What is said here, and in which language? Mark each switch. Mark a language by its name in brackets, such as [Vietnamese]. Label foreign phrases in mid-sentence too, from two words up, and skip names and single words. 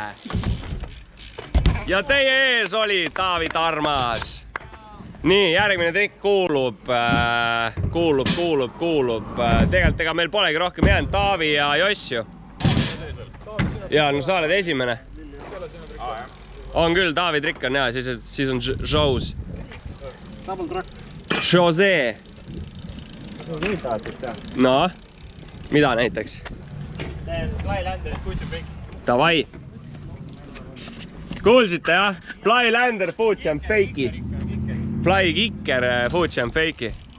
[Estonian] Ja teie ees oli Taavi Tarmas. Nii, järgmine trikk kuulub. Tegelikult ega meil polegi rohkem jäänud Taavi ja Jossu. Ja, no sa oled esimene. On küll, Taavi trikk on hea, siis on Joe's. Double truck. Jose. Nii tahad vist teha? No, mida näiteks? Teen Flylander, Foot and Fake. Davai. Kuulsite jah? Flylander, Foot and Fake'i. Fly Kicker, Foot and Fake'i.